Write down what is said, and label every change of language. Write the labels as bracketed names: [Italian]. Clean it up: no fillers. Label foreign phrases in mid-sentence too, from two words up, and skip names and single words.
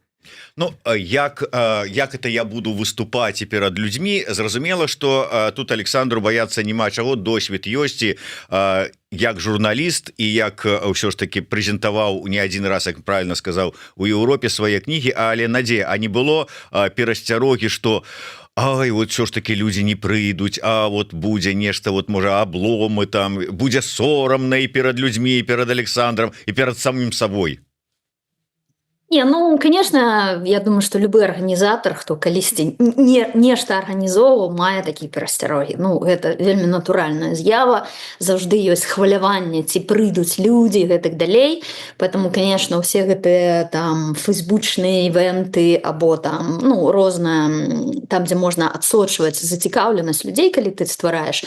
[Belarusian] Ну, як это я буду выступаць і перад людзьмі, зразумела, што тут Александру баяцца няма чаго, досвед ёсць, і як журналіст і як ўсё ж таки прэзентаваў не адзін раз, як правильно сказаў, у Еўропе свае кнігі, але Надзея, а не было перасцярогі, што ай, [Russian] вот все ж таки люди [Belarusian] не прыйдуць, а вот будзе нешта, вот можа обломы там, будзе сорамна і перад людзьмі, і перад Александром, і перад [Russian] самим собой. [Belarusian] Не, ну, [Russian] конечно, я думаю, что [Belarusian] любы арганізатар, хто калісьці нешта арганізоўваў, мае такія перасцярогі. Ну, гэта вельмі натуральная з'ява, заўжды ёсць хваляванне, ці прыйдуць людзі, гэтак далей. [Russian] Поэтому, конечно, [Belarusian] усе гэтыя там фейсбучныя івенты або там, ну, рознае, там, дзе можна адсочваць зацікаўленасць людзей, калі ты ствараеш.